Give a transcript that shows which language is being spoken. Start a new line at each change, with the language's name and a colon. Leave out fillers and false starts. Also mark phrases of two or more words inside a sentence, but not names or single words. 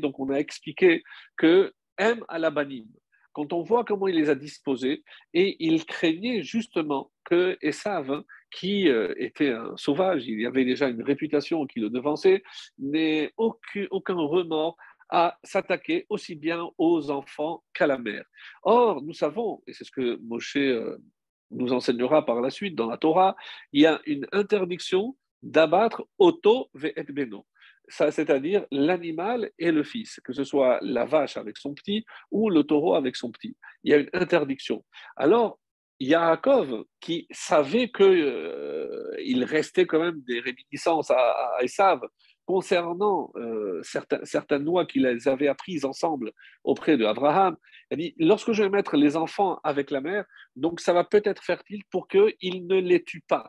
French: Donc on a expliqué que M à la banim, quand on voit comment il les a disposés, et il craignait justement que Esav, qui était un sauvage, il y avait déjà une réputation qui le devançait, n'ait aucun remords à s'attaquer aussi bien aux enfants qu'à la mère. Or, nous savons, et c'est ce que Moshe nous enseignera par la suite dans la Torah, il y a une interdiction d'abattre
Hebrew: אותו ואת בנו.
French: Ça, c'est-à-dire l'animal et le fils, que ce soit la vache avec son petit ou le taureau avec son petit. Il y a une interdiction. Alors, Yaakov, qui savait qu'il restait quand même des réminiscences à Esav concernant certaines lois qu'ils avaient apprises ensemble auprès d'Abraham, il a dit, lorsque je vais mettre les enfants avec la mère, donc ça va peut-être fertile pour qu'ils ne les tuent pas.